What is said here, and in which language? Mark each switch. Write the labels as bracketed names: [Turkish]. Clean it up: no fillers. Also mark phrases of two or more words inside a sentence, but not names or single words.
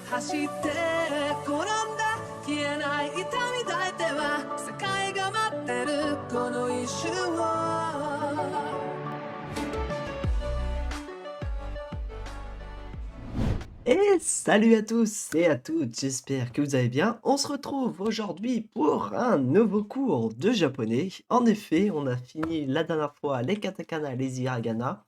[Japanese] して転んだ消えない痛み抱いては世界が待ってるこの一瞬を [French] Et salut à tous et à toutes, j'espère que vous allez bien. On se retrouve aujourd'hui pour un nouveau cours de japonais. En effet, on a fini la dernière fois les katakana, les hiragana.